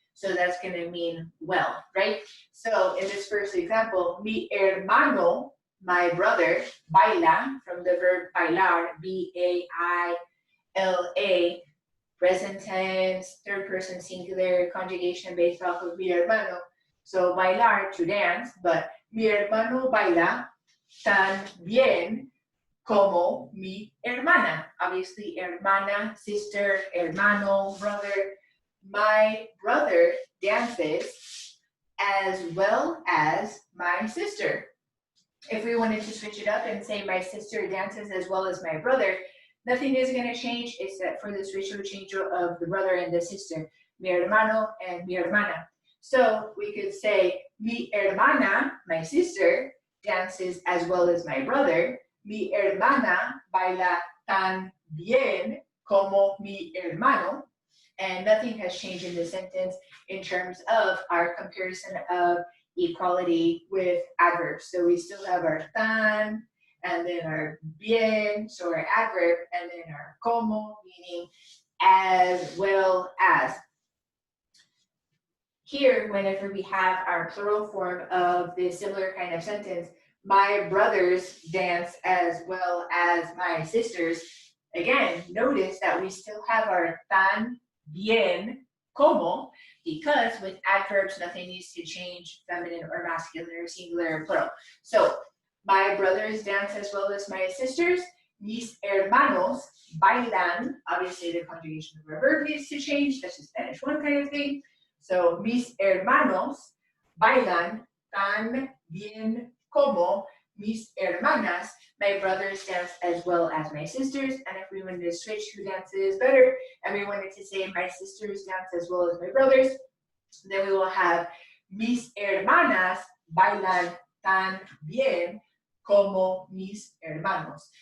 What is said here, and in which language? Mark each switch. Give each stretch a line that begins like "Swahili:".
English: So that's going to mean well, right? So in this first example,
Spanish: mi hermano,
English: my brother, baila, from the verb bailar, B-A-I-L-A, present tense, third person singular, conjugation based off of mi hermano.
Spanish: So bailar,
English: to dance, but
Spanish: mi hermano baila tan bien como mi hermana.
English: Obviously, hermana, sister, hermano, brother. My brother dances as well as my sister. If we wanted to switch it up and say my sister dances as well as my brother, nothing is going to change except for this ratio change of the brother and the sister,
Spanish: mi hermano
English: and
Spanish: mi hermana.
English: So we could say
Spanish: mi hermana,
English: my sister, dances as well as my brother.
Spanish: Mi hermana baila tan bien como mi hermano.
English: And nothing has changed in the sentence in terms of our comparison of equality with adverbs. So we still have our tan, and then our bien, so our adverb, and then our como, meaning as well as. Here, whenever we have our plural form of this similar kind of sentence, my brothers dance as well as my sisters. Again, notice that we still have our tan, bien, como, because with adverbs, nothing needs to change, feminine or masculine or singular or plural. So, my brothers dance as well as my sisters.
Spanish: Mis hermanos bailan.
English: Obviously, the conjugation of our verb needs to change. That's a Spanish one kind of thing.
Spanish: So, mis hermanos bailan tan bien como mis hermanas.
English: My brothers dance as well as my sisters. And if we wanted to switch who dances better, and we wanted to say my sisters dance as well as my brothers, then we will have
Spanish: mis hermanas bailan tan bien como mis hermanos.